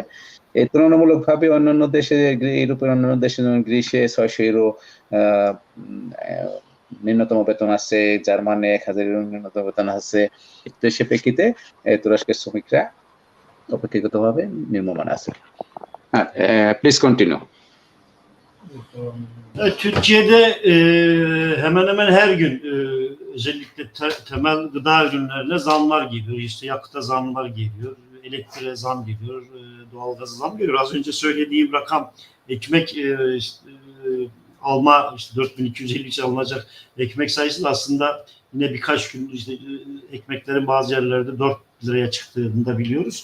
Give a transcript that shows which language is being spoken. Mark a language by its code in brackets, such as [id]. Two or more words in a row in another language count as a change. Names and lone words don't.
[bn] এই তুলনামূলকভাবে অন্যান্য দেশে, ইউরোপের অন্যান্য দেশে যেমন গ্রিসে 600 ইউরো ন্যূনতম বেতন আছে, জার্মানে 1,000 ইউরো ন্যূনতম বেতন আছে। সে প্রেক্ষিতে তুরস্কের শ্রমিকরা অপেক্ষাকৃতভাবে নিম্নমানে আছে। [en] Please continue. [tr] Türkiye'de hemen hemen her gün özellikle temel gıda ürünlerine zamlar geliyor. İşte yakıta zamlar geliyor, elektriğe zam geliyor, doğalgaza zam geliyor. Az önce söylediğim rakam ekmek alma, işte 4.253 alınacak ekmek sayısı da aslında yine birkaç gün işte ekmeklerin bazı yerlerde 4 liraya çıktığını da biliyoruz.